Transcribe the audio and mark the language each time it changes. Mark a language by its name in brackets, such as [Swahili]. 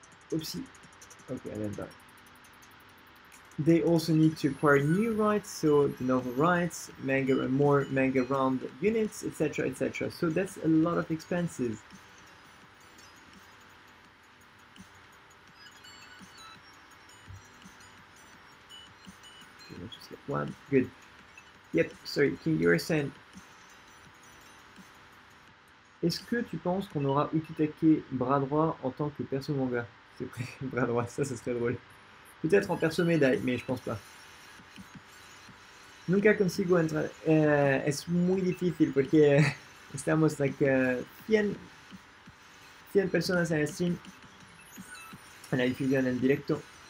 [English] Oopsie. Okay, I didn't die. They also need to acquire new rights, so the novel rights, manga and more manga round units, etc., etc. So that's a lot of expenses. Okay, let's just get one. Good. Yep, sorry, King, you were saying. [French] Est-ce que tu penses qu'on aura Ukitake bras droit en tant que perso manga? C'est bras droit, ça serait drôle. Peut-être en perso médaille, mais je pense pas. [Spanish] Nunca consigo entrar. Es muy difícil porque estamos like 100 personas en el stream, en la difusión en directo.